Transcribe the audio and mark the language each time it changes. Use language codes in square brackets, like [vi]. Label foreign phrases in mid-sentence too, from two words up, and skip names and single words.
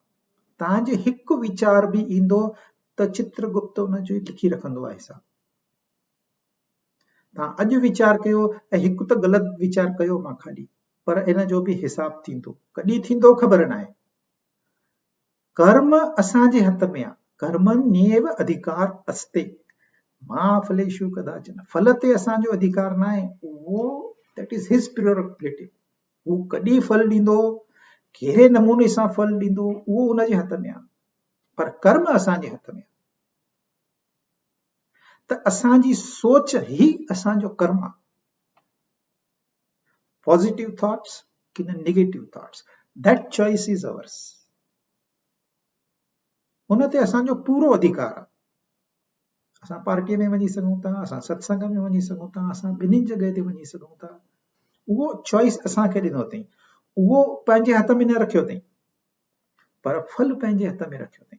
[sd] तव्हांजे हिकु वीचार बि ईंदो त चित्रगुप्त उनजो लिखी रखंदो आहे हिसाब। तव्हां अॼु वीचार कयो ऐं हिकु त ग़लति वीचार कयो मां खाली, पर इन जो बि हिसाब थींदो, कॾहिं थींदो ख़बर न आहे। कर्म असांजे हथ में आहे, [sa] कर्मण्येव अधिकार अस्ते मां फलेषु कदाचन, [sd] फल ते असांजो अधिकार न आहे, उहो [en] that is his priority. [sd] हू कॾहिं फल ॾींदो, कहिड़े नमूने सां फल ॾींदो, उहो उनजे हथ में आहे, पर कर्म असांजे हथ में आहे। त असांजी सोच ही असांजो कर्म आहे। [en] positive thoughts [sd] कि न [en] negative thoughts, that choice is ours. [sd] उन ते असांजो पूरो अधिकार आहे। असां पार्टीअ में वञी सघूं था, असां सत्संग में वञी सघूं था, असां ॿिन्हिनि जॻह ते वञी सघूं था, उहो चॉइस असांखे ॾिनो अथई, उहो पंहिंजे हथ में न रखियो अथई, पर फल पंहिंजे हथ में रखियो अथई।